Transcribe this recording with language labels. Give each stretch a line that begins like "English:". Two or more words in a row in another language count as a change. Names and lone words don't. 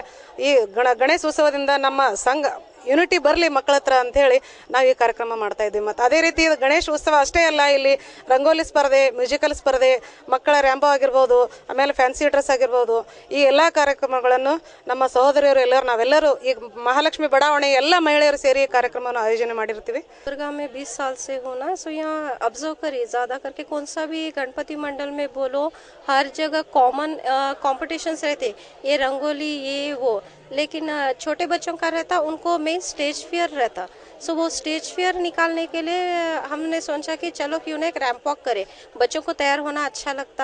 Kannada: ಈ ಗಣೇಶೋತ್ಸವದಿಂದ ನಮ್ಮ ಸಂಘ ಯೂನಿಟಿ ಬರಲಿ ಮಕ್ಕಳ ಹತ್ರ ಅಂಥೇಳಿ ನಾವು ಈ ಕಾರ್ಯಕ್ರಮ ಮಾಡ್ತಾ ಇದ್ದೀವಿ. ಮತ್ತು ಅದೇ ರೀತಿ ಗಣೇಶ ಉತ್ಸವ ಅಷ್ಟೇ ಅಲ್ಲ, ಇಲ್ಲಿ ರಂಗೋಲಿ ಸ್ಪರ್ಧೆ, ಮ್ಯೂಸಿಕಲ್ ಸ್ಪರ್ಧೆ, ಮಕ್ಕಳ ರ್ಯಾಂಪೋ ಆಗಿರ್ಬೋದು, ಆಮೇಲೆ
English: fancy dress
Kannada: ಆಗಿರ್ಬೋದು, ಈ ಎಲ್ಲ ಕಾರ್ಯಕ್ರಮಗಳನ್ನು ನಮ್ಮ ಸಹೋದರಿಯರು ನಾವೆಲ್ಲರೂ ಈ ಮಹಾಲಕ್ಷ್ಮಿ ಬಡಾವಣೆ ಎಲ್ಲ ಮಹಿಳೆಯರು ಸೇರಿ ಈ ಕಾರ್ಯಕ್ರಮವನ್ನು ಆಯೋಜನೆ ಮಾಡಿರ್ತೀವಿ.
Hindi: दुर्गा में 20 साल से हूँ ना, सो यहाँ ऑब्जर्व करिए ज़्यादा करके कौन सा भी गणपति मंडल में बोलो, हर जगह
English: common competitions
Hindi: रहते, ये रंगोली ये वो, लेकिन छोटे बच्चों का रहता उनको
English: main stage fear
Hindi: रहता. सो वो
English: stage fear
Hindi: निकालने के लिए हमने सोचा कि चलो क्यों ना एक
English: ramp walk
Hindi: करें, बच्चों को तैयार होना अच्छा लगता.